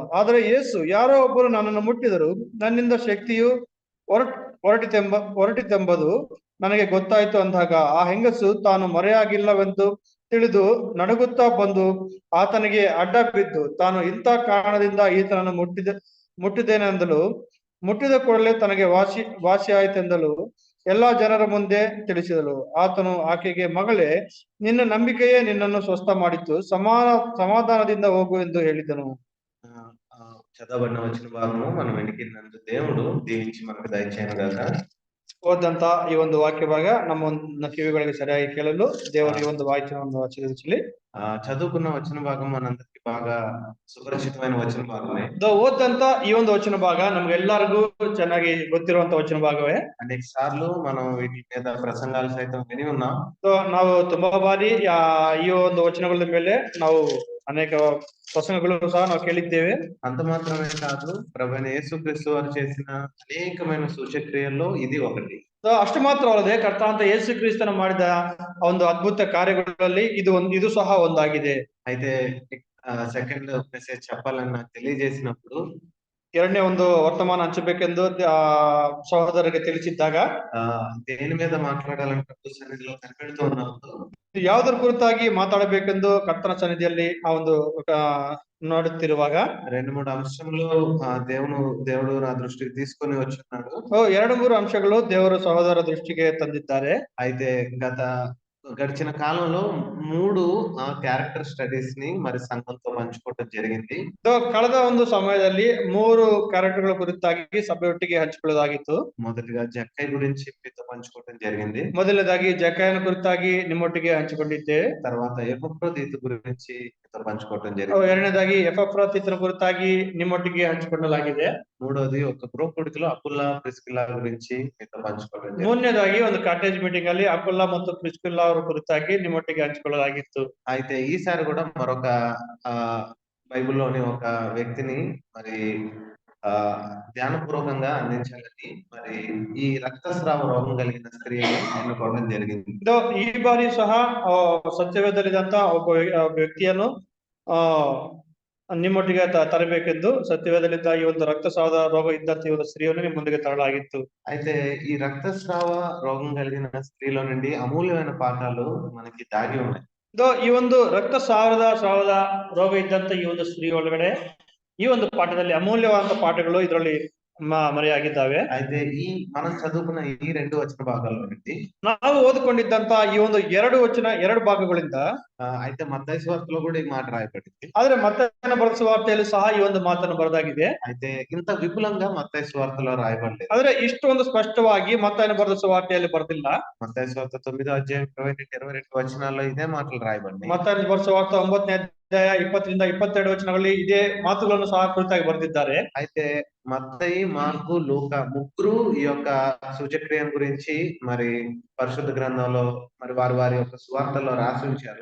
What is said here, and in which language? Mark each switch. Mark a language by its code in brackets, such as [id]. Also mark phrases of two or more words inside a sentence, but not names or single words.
[kn] ಆದರೆ ಯೇಸು, ಯಾರೋ ಒಬ್ಬರು ನನ್ನನ್ನು ಮುಟ್ಟಿದರು, ನನ್ನಿಂದ ಶಕ್ತಿಯು ಹೊರಟಿತೆಂಬುದು ನನಗೆ ಗೊತ್ತಾಯ್ತು ಅಂದಾಗ ಆ ಹೆಂಗಸು ತಾನು ಮರೆಯಾಗಿಲ್ಲವೆಂದು ತಿಳಿದು ನಡುಗುತ್ತಾ ಬಂದು ಆತನಿಗೆ ಅಡ್ಡ ಬಿದ್ದು, ತಾನು ಇಂಥ ಕಾರಣದಿಂದ ಈತನನ್ನು ಮುಟ್ಟಿದ್ದೇನೆಂದಲು, ಮುಟ್ಟಿದ ಕೂಡಲೇ ತನಗೆ ವಾಸಿ ಆಯ್ತೆಂದಲು ಎಲ್ಲಾ ಜನರ ಮುಂದೆ ತಿಳಿಸಿದಳು. ಆತನು ಆಕೆಗೆ, ಮಗಳೇ, ನಿನ್ನ ನಂಬಿಕೆಯೇ ನಿನ್ನನ್ನು ಸ್ವಸ್ಥ ಮಾಡಿತು, సమాధానದಿಂದ ಹೋಗು ಎಂದು ಹೇಳಿದನು. [te] చదవబడిన వచ్చిన భాగము మనం వెలికినందు దేవుడు దీవించి మనకు దయచేయను గాక. [kn] ಓದಂತ ಈ ಒಂದು ವಾಕ್ಯ ಭಾಗ ನಮ್ಮ ಕಿವಿಗಳಿಗೆ ಸರಿಯಾಗಿ ಕೇಳಲು ದೇವರು ಈ ಒಂದು ವಾಕ್ಯವನ್ನು ಆಶೀರ್ವದಿಸಲಿ. [te] చదువుకున్న వచ్చిన భాగం మనందరికి బాగా ಸುಪರಿಚಿತమైన వచ్చిన ಭಾಗವೇ. [kn] ಓದಂತ ಈ ಒಂದು ವಚನ ಭಾಗ ನಮ್ಗೆಲ್ಲರಿಗೂ ಚೆನ್ನಾಗಿ ಗೊತ್ತಿರುವಂತ ವಚನ ಭಾಗವೇ. ಅನೇಕ ಸಾರ್ಲು [te] మనం వీటి మీద ప్రసంగాలు సైతం విని ఉన్నాం. [kn] ನಾವು ತುಂಬಾ ಬಾರಿ ಈ ಒಂದು ವಚನಗಳ ಮೇಲೆ ನಾವು ಅನೇಕ ಪ್ರಸಂಗಗಳು ಸಹ ನಾವು ಕೇಳಿದ್ದೇವೆ. [te] అంత మాత్రమే కాదు, ప్రభువైన యేసుక్రీస్తు వారు చేసిన అనేకమైన సూచక్రియల్లో ఇది ఒకటి. [kn] ಅಷ್ಟು ಮಾತ್ರವಲ್ಲದೆ ಕರ್ತನಾದ ಯೇಸು ಕ್ರಿಸ್ತನ ಮಾಡಿದ ಒಂದು ಅದ್ಭುತ ಕಾರ್ಯಗಳಲ್ಲಿ ಇದು ಸಹ ಒಂದಾಗಿದೆ. [te] అయితే [en] second message [te] చెప్పాలని నాకు తెలియజేసినప్పుడు, [kn] ಎರಡನೇ ಒಂದು ವರ್ತಮಾನ ಹಂಚಬೇಕೆಂದು ಸಹೋದರರಿಗೆ ತಿಳಿಸಿದ್ದಾಗ, [te] దేని మీద మాట్లాడాలని ప్రభు సన్నిధిలో కనిపెడుతూ ఉన్నప్పుడు, [kn] ಯಾವುದರ ಕುರಿತಾಗಿ ಮಾತಾಡಬೇಕೆಂದು ಕರ್ತನ ಸನ್ನಿಧಿಯಲ್ಲಿ ಆ ಒಂದು ನೋಡುತ್ತಿರುವಾಗ [te] 2-3 అంశములు దేవుడు నా దృష్టికి తీసుకొని వచ్చున్నాడు. [kn] 2-3 ಅಂಶಗಳು ದೇವರು ಸಹೋದರ ದೃಷ್ಟಿಗೆ ತಂದಿದ್ದಾರೆ. [te] అయితే గడిచిన కాలంలో 3 [en] character studies [te] ని మరి సంఘంతో పంచుకోవడం జరిగింది. [kn] ಕಳೆದ ಒಂದು ಸಮಯದಲ್ಲಿ 3 ಕ್ಯಾರೆಕ್ಟರ್ಗಳ ಕುರಿತಾಗಿ ಸಭೆಯೊಟ್ಟಿಗೆ ಹಂಚಿಕೊಳ್ಳಲಾಗಿತ್ತು. [te] ಮೊದಲಿಗೆ ಜಕ್ಕೈ ಗುరించి మీతో పంచుకోవడం జరిగింది. [kn] ಮೊದಲನೇದಾಗಿ ಜಕ್ಕಯ್ಯನ ಕುರಿತಾಗಿ ನಿಮ್ಮೊಟ್ಟಿಗೆ ಹಂಚಿಕೊಂಡಿದ್ದೆ. [te] తర్వాత ఎపఫ్రోదితు గురించి మీతో పంచుకోవడం జరిగింది. [kn] ಎರಡನೇದಾಗಿ ಎಪಫ್ರೋದಿತನ ಕುರಿತಾಗಿ ನಿಮ್ಮೊಟ್ಟಿಗೆ ಹಂಚಿಕೊಳ್ಳಲಾಗಿದೆ. [te] ಮೂರನೇది ఒక గ్రూప్ ಹುಡುಗರು ಅಕುಲ್ಲ ಪ್ರಿಸ್ಕಿಲ್ಲಾ ಗುరించి మీతో పంచుకోవడం జరిగింది. [kn] ಮೂರನೇದಾಗಿ ಒಂದು [en] cottage meeting [kn] ಅಲ್ಲಿ ಅಕುಲ್ಲ ಮತ್ತು ಪ್ರಿಸ್ಕಿಲ್ಲಾ ಅವರ ಕುರಿತಾಗಿ ನಿಮ್ಮೊಟ್ಟಿಗೆ ಹಂಚಿಕೊಳ್ಳಲಾಗಿತ್ತು. [te] అయితే ఈసారి కూడా మరొక బైబిల్లోని ఒక వ్యక్తిని మరి ధ్యానపూర్వకంగా అందించాలని మరి ఈ రక్తస్రావ రోగం కలిగిన స్త్రీని ఎన్నుకోవడం జరిగింది. [kn] ಈ ಬಾರಿ ಸಹ ಸತ್ಯವೇದಲ್ಲಿದ್ದಂತ ಒಬ್ಬ ವ್ಯಕ್ತಿಯನ್ನು ನಿಮ್ಮೊಟ್ಟಿಗೆ ತರಬೇಕೆಂದು ಸತ್ಯವೇದಲ್ಲಿದ್ದ ಈ ಒಂದು ರಕ್ತಸ್ರಾವದ ರೋಗ ಇದ್ದಂತ ಈ ಒಂದು ಸ್ತ್ರೀಯನ್ನು ನಿಮ್ಮ ಮುಂದಿಗೆ ತರಲಾಗಿತ್ತು. [te] అయితే ఈ రక్తస్రావ రోగం కలిగిన స్త్రీలో నుండి అమూల్యమైన పాఠాలు మనకి దాగి ఉన్నాయి. [kn] ಈ ಒಂದು ರಕ್ತಸ್ರಾವದ ರೋಗ ಇದ್ದಂತ ಈ ಒಂದು ಸ್ತ್ರೀ ಒಳಗಡೆ ಈ ಒಂದು ಪಾಠದಲ್ಲಿ ಅಮೂಲ್ಯವಾದ ಪಾಠಗಳು ಇದರಲ್ಲಿ ಮರೆಯಾಗಿದ್ದಾವೆ. [te] అయితే మనం చదువుకున్న ఈ 2 వచన భాగాల్లో నుండి [kn] ನಾವು ಓದಿಕೊಂಡಿದ್ದಂತ ಈ ಒಂದು 2 ಭಾಗಗಳಿಂದ [te] అయితే మత్తయి సువార్తలో కూడా ఈ మాట రాయబడింది. [kn] ಆದ್ರೆ ಮತ್ತಾಯನ ಬರೆದ ಸುವಾರ್ತೆಯಲ್ಲಿ ಸಹ ಈ ಒಂದು ಮಾತನ್ನು ಬರೆದಾಗಿದೆ. [te] అయితే ఇంత విపులంగా మత్తయి సువార్తలో రాయబడలేదు. [kn] ಆದ್ರೆ ಇಷ್ಟೊಂದು ಸ್ಪಷ್ಟವಾಗಿ ಮತ್ತಾಯನ ಬರೆದ ಸುವಾರ್ತೆಯಲ್ಲಿ ಬರೆದಿಲ್ಲ. [te] మత్తయి సువార్త 9వ అధ్యాయం 22 వచనాల్లో ఇదే మాటలు రాయబడినాయి. [kn] ಮತ್ತಾಯನ ಬರೆದ ಸುವಾರ್ತೆ 9ನೇ ಅಧ್ಯಾಯ 20ರಿಂದ 22 ವಚನಗಳಲ್ಲಿ ಇದೇ ಮಾತುಗಳನ್ನು ಸಹ ಕುರಿತಾಗಿ ಬರೆದಿದ್ದಾರೆ. [te] అయితే మత్తయి, మార్కు, లూకా ముగ్గురు ఈ యొక్క సూచక్రియల గురించి మరి పరిశుద్ధ గ్రంథంలో మరి వారి యొక్క సువార్తల్లో రాసి ఉంచారు.